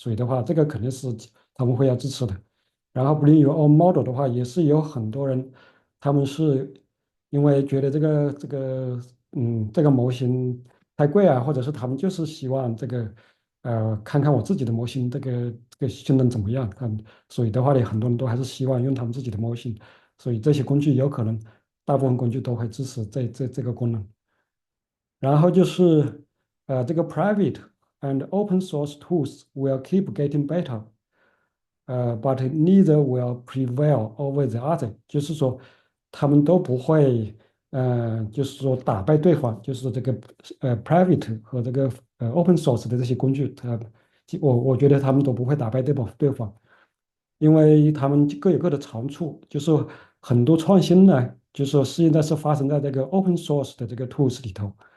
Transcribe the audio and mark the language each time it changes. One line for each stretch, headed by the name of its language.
Chinese: 所以的话，这个肯定是他们会要支持的。然后 Bring Your Own Model 的话，也是有很多人，他们是因为觉得这个模型太贵啊，或者是他们就是希望看看我自己的模型这个性能怎么样，所以的话呢，很多人都还是希望用他们自己的模型，所以这些工具有可能大部分工具都会支持这个功能。
English: 然后就是这个 private and open source tools will keep getting better。
Chinese: but neither will prevail over the other，就是说他们都不会，就是说打败对方，就是这个private 和这个open source 的这些工具，我觉得他们都不会打败对方，因为他们各有各的长处，就是很多创新呢，就是说现在是发生在这个 open source 的这个 tools 里头，